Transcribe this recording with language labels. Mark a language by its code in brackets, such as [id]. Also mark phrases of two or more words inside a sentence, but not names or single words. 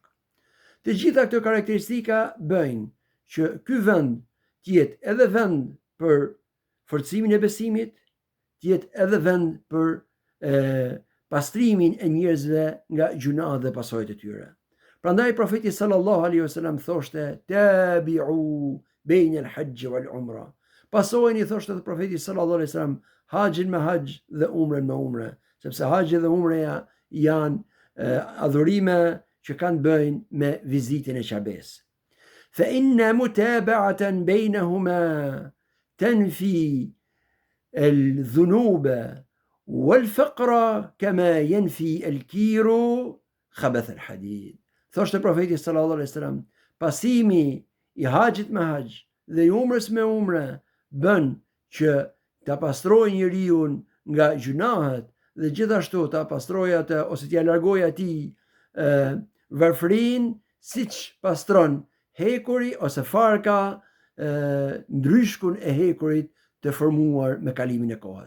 [sq] Të gjitha këto karakteristika bëjnë që ky vend të jetë edhe vend për forcimin e besimit, të jetë edhe vend për pastrimin e njerëzve nga gjunahet dhe pasojat e tyre. Prandaj profeti [ar] صلى الله عليه وسلم [sq] thoshte: [ar] "تابعوا بين الحج والعمرة." [sq] Pasojeni, thoshte profeti [ar] صلى الله عليه وسلم, [sq] haxhin me haxh dhe umrën me umre, sepse haxhi dhe umreja janë adhurime që kanë bëjnë me vizitën e Qabes. [ar] فإن متابعة بينهما تنفي الذنوب والفقر كما ينفي الكير خبث الحديد. [sq] Thoshte profeti [ar] صلى الله عليه وسلم, [sq] pasimi i haxhit me haxh dhe i umrës me umre bën që ta pastrojë njeriu nga gjunahet dhe gjithashtu ta pastrojë atë ose t'ia largojë atij varfrin, siç pastron hekuri ose farka ndryshkun e hekurit të formuar me kalimin e kohës.